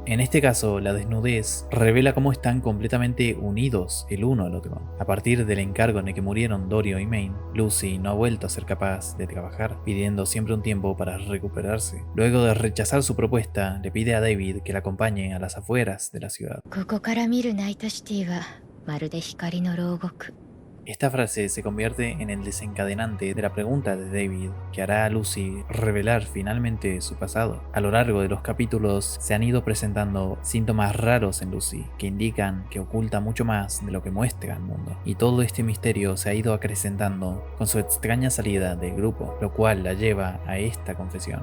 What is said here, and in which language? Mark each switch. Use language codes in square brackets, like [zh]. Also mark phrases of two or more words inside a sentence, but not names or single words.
[es] En este caso, la desnudez revela cómo están completamente unidos el uno al otro. A partir del encargo en el que murieron Dorio y Maine, Lucy no ha vuelto a ser capaz de trabajar, pidiendo siempre un tiempo para recuperarse. Luego de rechazar su propuesta, le pide a David que la acompañe a las afueras de la ciudad. [ja] ここから見るナイトシティはまるで光の牢獄。 [es] Esta frase se convierte en el desencadenante de la pregunta de David, que hará a Lucy revelar finalmente su pasado. A lo largo de los capítulos se han ido presentando síntomas raros en Lucy, que indican que oculta mucho más de lo que muestra al mundo. Y todo este misterio se ha ido acrecentando con su extraña salida del grupo, lo cual la lleva a esta confesión.